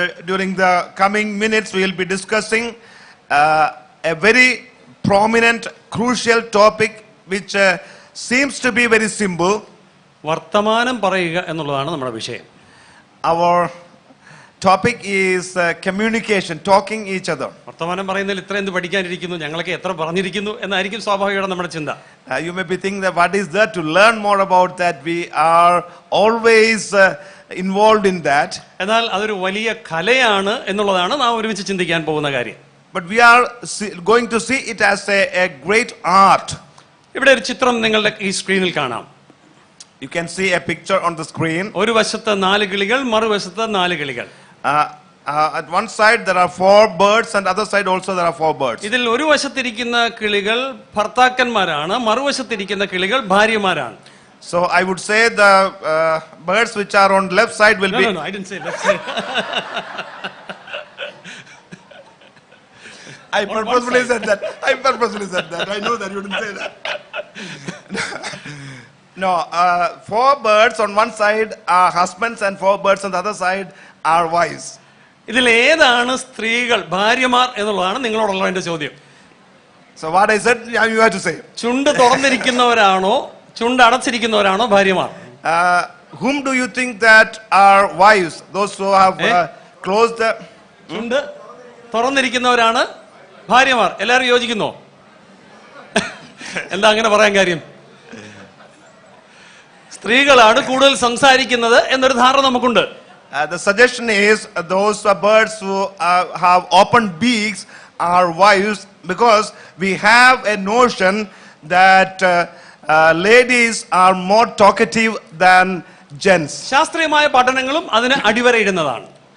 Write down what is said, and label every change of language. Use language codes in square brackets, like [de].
[en] During the coming minutes, we will be discussing a very prominent, crucial topic which seems to be very simple. [ml] വർത്തമാനം പറയുക എന്നുള്ളതാണ് നമ്മുടെ വിഷയം. [en] Our topic is communication, talking each other. [ml] വർത്തമാനം പറയുന്നതിൽ ഇത്ര എന്ത് പഠിക്കാനിരിക്കുന്നു, ഞങ്ങളൊക്കെ എത്ര പറഞ്ഞിരിക്കുന്നു എന്നായിരിക്കും സ്വാഭാവികമാണ് നമ്മുടെ ചിന്ത. [en] You may be thinking that what is there to learn more about that? We are always involved in that. [ml] എന്നാൽ അതൊരു വലിയ കലയാണ് എന്നുള്ളതാണ് നാം ഒരുമിച്ച് ചിന്തിക്കാൻ പോകുന്ന കാര്യം. [en] But we are going to see it as a great art. [ml] ഇവിടെ ഒരു ചിത്രം നിങ്ങളുടെ ഈ സ്ക്രീനിൽ കാണാം. [en] You can see a picture on the screen. [ml] ഒരു വശത്ത് 4 കിളികൾ, മറുവശത്ത് 4 കിളികൾ. [en] At one side there are 4 birds, and other side also there are 4 birds. [ml] ഇതിൽ ഒരു വശത്തിരിക്കുന്ന കിളികൾ ഭർത്താക്കന്മാരാണ്, മറുവശത്തിരിക്കുന്ന കിളികൾ ഭാര്യമാരാണ്. [en] So I would say the birds which are on left side will be. No, I didn't say left side. I purposefully said that. I know that you didn't say that. No, 4 birds on one side are husbands, and 4 birds on the other side are wives. [ml] ഇതിൽ ഏതാണ് സ്ത്രീകൾ, ഭാര്യമാർ എന്നുള്ളതാണ് നിങ്ങളോടുള്ള എന്റെ ചോദ്യം. [en] So what I said, you have to say. [ml] ചുണ്ട് തുറന്നിരിക്കുന്നവരാണോ ചുണ്ട് അടച്ചിരിക്കുന്നവരാണോ ഭാര്യമാർ? [en] Whom do you think that are wives? Those who have closed the. [ml] ചുണ്ട് തുറന്നിരിക്കുന്നവരാണ് ഭാര്യമാർ. എല്ലാവരും യോജിക്കുന്നോ? എന്താ അങ്ങനെ പറയാൻ കാര്യം? സ്ത്രീകളാണ് കൂടുതൽ സംസാരിക്കുന്നത് എന്നൊരു ധാരണ നമുക്കുണ്ട്. [en] The suggestion is those birds who have open beaks are wives, because we have a notion that ladies are more talkative than gents. [ml] ശാസ്ത്രീയമായ പഠനങ്ങളും അതിന് അടിവരയിടുന്നതാണ്.